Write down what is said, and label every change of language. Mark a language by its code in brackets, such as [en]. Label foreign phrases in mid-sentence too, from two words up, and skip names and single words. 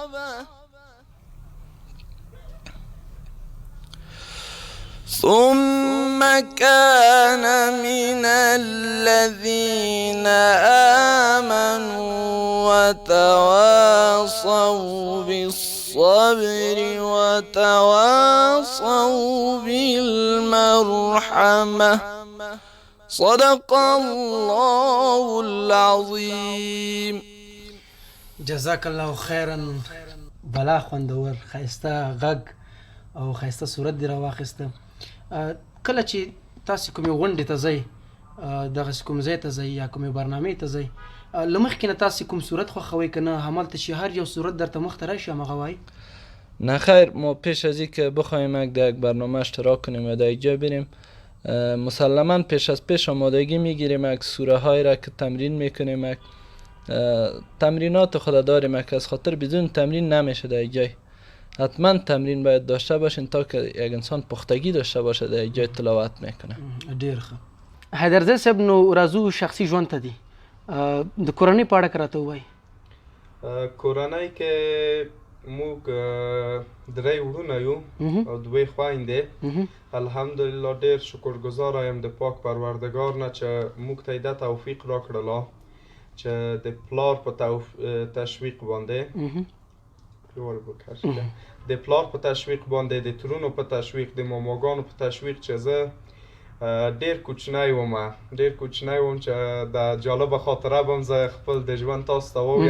[ar] ثم كان من الذين آمنوا وتواصوا بالصبر وتواصوا بالمرحمة صدق الله العظيم. جزاک الله خیرا. [ps] بلا خوندور ښایسته غږ او ښایسته صورت دې راواخیسته. کله چې تاسې کومې غونډې ته ځئ، دغسې کوم ځای ته ځئ یا کومې برنامې ته ځئ، له مخکې نه تاسې کوم صورت خوښوئ که نه همالته چې هر یو صورت درته مخ ته راشي همغه وایي؟ [fa] نه خیر، ما پیش از اینکه بخوایم در یک برنامه اشتراک کنیم و در اینجا بریم مسلما پیش از پیش آمادگی میگیریم، یک سوره های را که تمرین میکنیم، تمرینات خود داریم که از خاطر بدون تمرین نمیشه در اینجا. حتما تمرین باید داشته باشین تا که یک انسان پختگی داشته باشه در اینجا تلاوت میکنه. [ps] ډیر ښه. حیدرزی صاحب، نو راځو شخصي ژوند ته دي. د کورنۍ په اړه که راته ووایي. کورنۍ کې موږ درې وروڼه یو او دوې خویندې. الحمدلله ډېر شکرګزاره یم د پاک پروردګار نه چې موږ ته یې دا توفیق راکړله چې د پلار په تشویق باندې د پلار په تشویق باندې، د ترونو په تشویق، د ماماګانو په تشویق چې زه ډېر کوچنی وم چې د جالبه خاطره به هم زه خپل د ژوند تاسو ته ووایم.